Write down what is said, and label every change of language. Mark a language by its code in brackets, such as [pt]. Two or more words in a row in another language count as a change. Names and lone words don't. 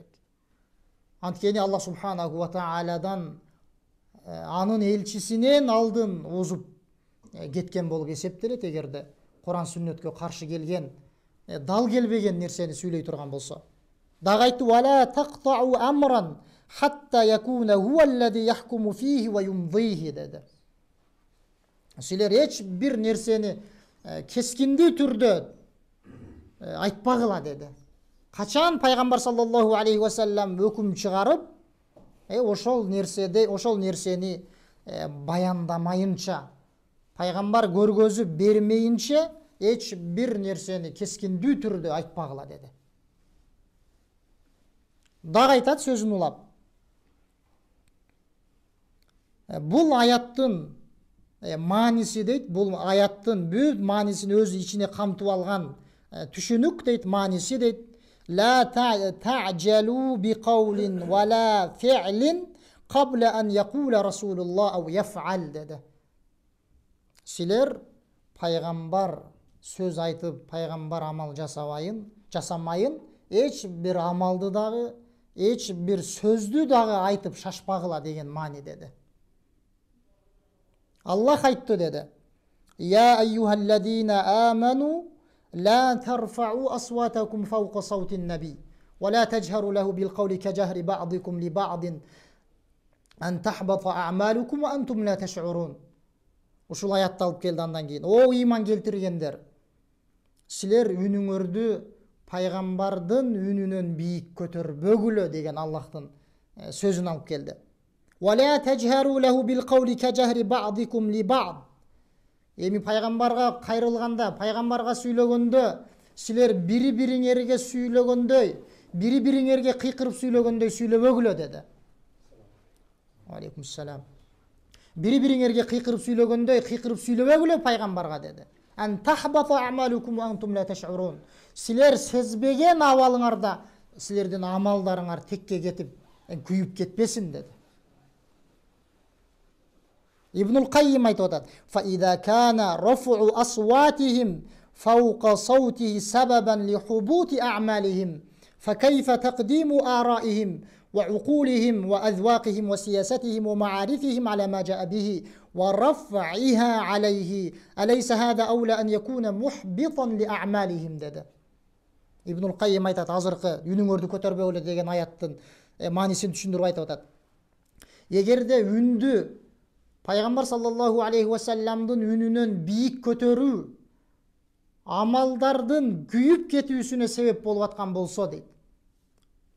[ky] Анткени [ar] الله سبحانه وتعالى [ky] анын элчисинен алдын озуп кеткен болуп эсептелет, эгерде Куран сүннөткө каршы келген, дал келбеген нерсени сүйлөй турган болсо. Дагы айтты, [ar] ولا تقطعوا أمرا حتى يكون هو الذي يحكم فيه ويمضيه деди. [ky] Силер эч бир нерсени кескиндүү түрдө айтпагыла деди. Качан пайгамбар [ar] صلى الله عليه وسلم [ky] өкүм чыгарып, ошол нерсени баяндамайынча, пайгамбар көргөзүп бермейинче эч бир нерсени кескиндүү түрдө айтпагыла деди. Дагы айтат сөзүн улап. Бул аяттын мааниси дейт, бул аяттын бүт маанисин өзү ичине камтып алган түшүнүк дейт, мааниси дейт. [ar] لا تعجلوا بقول ولا فعل قبل أن يقول رسول الله أو يفعل dedi. [ky] Силер пайгамбар сөз айтып, пайгамбар амал жасамайын, эч бир амалды дагы, эч бир сөздү дагы айтып шашпагыла деген маани деди. Аллах айтты деди. [ar] يا أيها الذين آمنوا لا ترفعوا أصواتكم فوق صوت النبي ولا تجهروا له بالقول كجهر بعضكم لبعض أن تحبط أعمالكم وأنتم لا تشعرون. [ky] Ушул аятты алып келди андан кийин. О ыйман келтиргендер, силер үнүңөрдү пайгамбардын үнүнөн бийик көтөрбөгүлө деген Аллахтын сөзүн алып келди. [ar] ولا تجهروا له بالقول كجهر بعضكم لبعض. [ky] Эми пайгамбарга кайрылганда, пайгамбарга сүйлөгөндө, силер бири-бириңерге сүйлөгөндөй, бири-бириңерге кыйкырып сүйлөгөндөй сүйлөбөгүлө деди. [ar] عليكم السلام. [ky] Бири-бириңерге кыйкырып сүйлөгөндөй, кыйкырып сүйлөбөгүлө пайгамбарга деди. [ar] أن تحبط أعمالكم وأنتم لا تشعرون. [ky] Силер сезбеген абалыңарда силердин амалдарыңар текке кетип, күйүп кетпесин деди. Ибнул Каййим айтып атат. [ar] فإذا كان رفع أصواتهم فوق صوته سببا لحبوط أعمالهم فكيف تقديم آرائهم وعقولهم وأذواقهم وسياساتهم ومعارفهم على ما جاء به ورفعها عليه أليس هذا أولى أن يكون محبطا لأعمالهم деди. [ky] Ибнул Каййим айтат, азыркы үнүңөрдү көтөрбөгүлө деген аяттын маанисин түшүндүрүп айтып атат. Эгерде үндү пайгамбар [ar] صلى الله عليه وسلم [ky] үнүнөн бийик көтөрүү амалдардын күйүп кетүүсүнө себеп болуп аткан болсо дейт.